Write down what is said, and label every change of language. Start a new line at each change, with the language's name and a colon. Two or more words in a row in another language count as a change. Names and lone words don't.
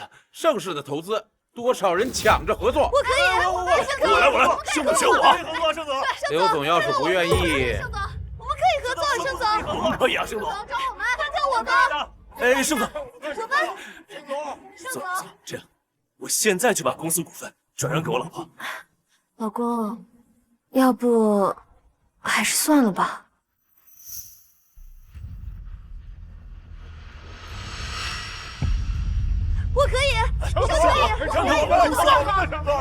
Chinese: 盛世的投資，多少人搶着合作。我可以，我來，盛總選我。盛總，劉總要是不願意，盛總，我們可以合作，盛總。我們可以啊，盛總。找我們，看我們。哎，盛總，盛總，這樣，我現在就把公司股份轉讓給我老婆。老公，要不还是算了吧。我可以，我可以，盛总，我们合作，盛总，